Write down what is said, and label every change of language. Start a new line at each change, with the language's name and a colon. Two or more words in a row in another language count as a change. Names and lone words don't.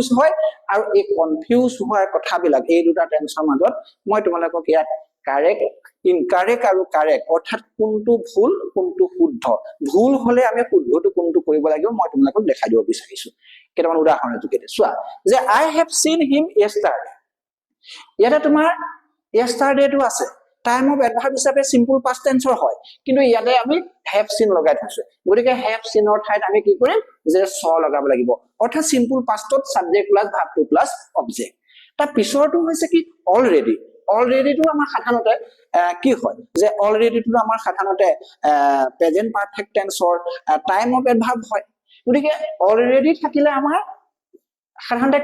Assamese: হয় আৰু এই কনফিউজ হোৱাৰ কথাবিলাক এই দুটা টেন্সৰ মাজত মই তোমালোকক ইয়াত
English: correct incorrect
Assamese: আৰু কাৰেক্ট অৰ্থাৎ কোনটো ভুল কোনটো শুদ্ধ ভুল হলে আমি শুদ্ধটো কোনটো কৰিব লাগিব মই তোমালোকক দেখাই দিব বিচাৰিছো কেইটামান উদাহৰণৰ যোগেদি চোৱা যে
English: I have seen him yesterday
Assamese: ইয়াতে তোমাৰ yesterdayটো আছে
English: time of adverb
Assamese: হিচাপে
English: simple past tense
Assamese: হয় কিন্তু ইয়াতে আমি
English: have seen
Assamese: লগাই থৈছো গতিকে
English: have seen
Assamese: ৰ ঠাইত আমি কি কৰিম যে saw লগাব লাগিব অৰ্থাৎ
English: simple past subject plus verb two plus object
Assamese: তাৰ পিছৰটো হৈছে কি অলৰেডি অলৰেডিটো আমাৰ সাধাৰণতে কি হয় যে অলৰেডিটো আমাৰ সাধাৰণতে
English: present perfect tense time of adverb
Assamese: হয় গতিকে অলৰেডি থাকিলে আমাৰ সাধাৰণতে